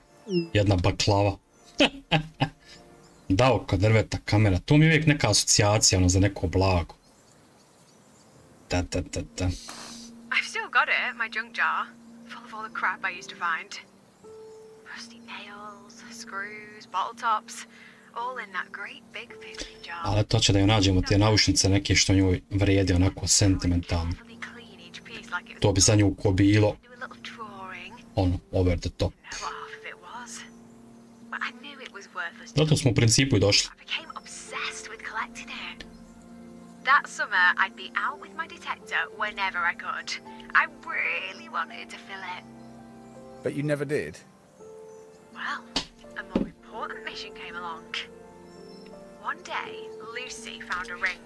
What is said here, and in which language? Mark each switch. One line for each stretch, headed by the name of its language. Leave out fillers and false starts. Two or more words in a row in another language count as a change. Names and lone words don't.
Bosnian: Jedna baklava. Da, oko drveta kamera. Tu mi je uvijek neka asocijacija ono, za neko blago. Da.
English: I've still got it, my junk jar, full of all the crap I used to find. Rusty nails, screws, bottle tops, all in that great big 50 jar.
Bosnian: Ali to će da joj nađemo te naušnice neke što njoj vrijedi onako sentimentalno. To bi za nju ko bilo ono,
English: over the top.
Bosnian: Zato smo u principu i došli.
English: That summer, I'd be out with my detector whenever I could. I really wanted to fill it. But you never did? Well, a more important mission came along. One day, Lucy found a ring.